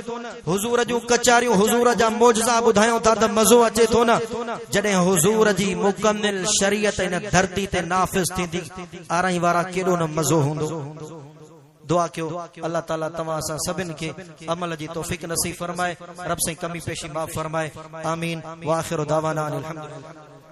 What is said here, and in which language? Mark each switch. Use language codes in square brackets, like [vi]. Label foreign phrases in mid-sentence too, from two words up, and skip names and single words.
[sd] हुजूर जूं कचारियूं हुजूर जा मौजज़ा ॿुधायूं था त मज़ो अचे तो न। जॾहिं हुजूर जी मुकम्मिल शरीयत इन धरती ते नाफ़िज़ थींदी, आरहीं वारा केॾो न मज़ो हूंदो। दुआ कयो अल्लाह ताला तव्हां सां सभिनि खे अमल जी तौफ़ीक़ नसीब फरमाए, रब से कमी पेशी माफ़ फरमाए। आमीन। [ar] وآخر دعوانا أن الحمد لله.